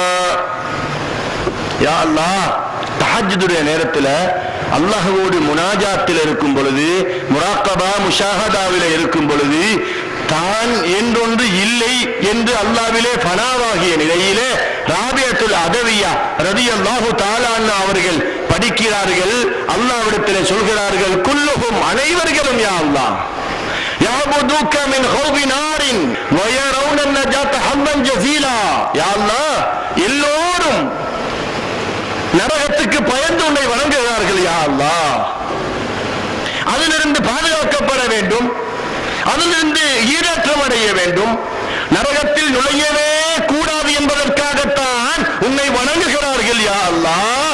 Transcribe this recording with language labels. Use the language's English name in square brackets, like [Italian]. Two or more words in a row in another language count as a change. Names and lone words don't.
[Arabic] يا الله, [Tamil] தஹஜ்ஜுடைய நேரத்துல அல்லாஹ்வோடு முனாஜாத்தில் இருக்கும் பொழுது, முராக்கபா முஷாஹதாவில இருக்கும் பொழுது, தான் என்றொன்று இல்லை என்று அல்லாஹ்விலே ஃபனாவாகிய நிலையிலே ராபியத்துல் அதவியா [Arabic] رضي الله تعالى عنها [Tamil] அவர்கள் படிக்கிறார்கள். அல்லாஹ்விடத்தில் சொல்கிறார்கள், குல்லுஹும் அனைவர்களும் [Arabic] يا الله يعبدوك من خوف نار ويرون النجاة حظا جزيلا. يا الله, [Tamil] எல்லோரும் நரகத்துக்கு பயந்து உன்னை வணங்குகிறார்கள் [Arabic] يا الله. [Tamil] அதிலிருந்து பாதுகாக்கப்பட வேண்டும், அதிலிருந்து ஈரேற்றம் அடைய வேண்டும், நரகத்தில் நுழையவே கூடாது என்பதற்காகத்தான் உன்னை வணங்குகிறார்கள் [Arabic] يا الله.